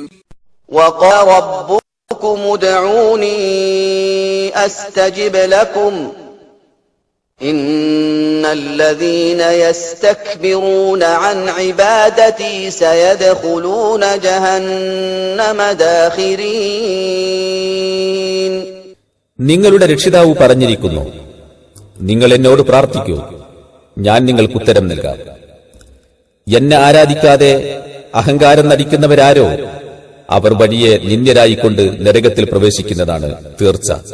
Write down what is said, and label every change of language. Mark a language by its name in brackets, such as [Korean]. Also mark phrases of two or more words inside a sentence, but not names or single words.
[Arabic] وقال ربكم ادعوني أستجب لكم إن الذين يستكبرون عن عبادتي سيدخلون جهنم داخرين. [Malayalam] നിങ്ങളുടെ രക്ഷിതാവ് പറഞ്ഞിരിക്കുന്നു, നിങ്ങൾ എന്നോട് പ്രാർത്ഥിക്കൂ, ഞാൻ നിങ്ങൾക്ക് ഉത്തരം നൽകാം. എന്നെ ആരാധിക്കാതെ അഹങ്കാരം നടിക്കുന്നവരാരോ അവർ വലിയ നിന്ദ്യരായിക്കൊണ്ട് നരകത്തിൽ പ്രവേശിക്കുന്നതാണ് തീർച്ച.